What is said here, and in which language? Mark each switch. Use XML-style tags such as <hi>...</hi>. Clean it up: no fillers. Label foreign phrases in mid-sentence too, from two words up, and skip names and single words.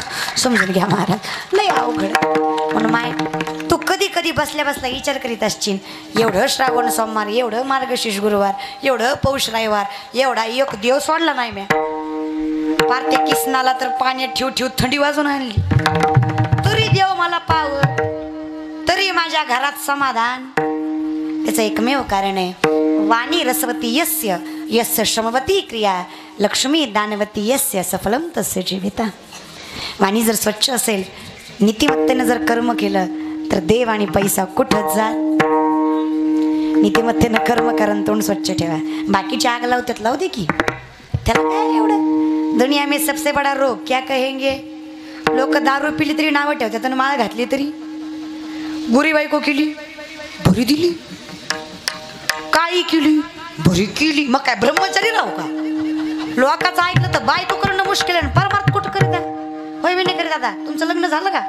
<mr>समजून घ्या महाराज, लय अवघड. म्हणून माय तू कधी कधी बसल्या बसल्या विचार करीत असशील, एवढं श्रावण सोमवार, एवढं मार्गशीर्ष गुरुवार, एवढं पौष रविवार, एवढा एक देव सोडला नाही म्या. पार त्या किसनाला तर पाण्यात ठेव थंडी वाजून आणली, तरी देव मला पाव, तरी माझ्या घरात समाधान. त्याचं एकमेव कारण आहे,</mr> <sa>वाणी रसवती यस्य यस्य श्रमवती क्रिया, लक्ष्मी दानवती यस्य सफलम तस्य जीविता.</sa> <mr>वाणी जर स्वच्छ असेल, नीतिमत्तेनं जर कर्म केलं तर देव आणि पैसा कुठंच जात. नीतिमत्तेनं कर्म करून तोंड स्वच्छ ठेवा. बाकीची आग लावतात, लावू दे की, त्याला काय एवढं.</mr> <hi>दुनिया में सबसे बडा रोग क्या कहेंगे.</hi> <mr>लोक दारू पिली तरी नावं ठेवतात आणि माळ घातली तरी. गुरी बायको केली बरी दिली, काळी केली बरी केली, मग काय ब्रह्मचारी राहू का. लोकांचं ऐकलं तर बायको करणं मुश्किल आहे, परमार्थ कुठं करीत आहे. होय मी नाही करीत. आता तुमचं लग्न झालं का?</mr>